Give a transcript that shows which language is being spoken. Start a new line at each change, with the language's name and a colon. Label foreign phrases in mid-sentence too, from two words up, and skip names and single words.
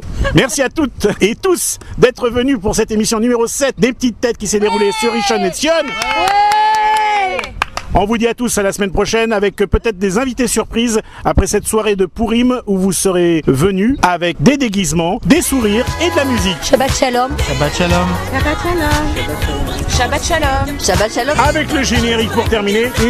French: Merci à toutes et tous d'être venus pour cette émission numéro 7 des Petites Têtes qui s'est déroulée sur Rishon LeZion. On vous dit à tous à la semaine prochaine avec peut-être des invités surprises après cette soirée de Purim où vous serez venus avec des déguisements, des sourires et de la musique.
Hebrew: שבת שלום. שבת שלום. שבת שלום. שבת שלום. שבת שלום.
French: Avec le générique pour terminer.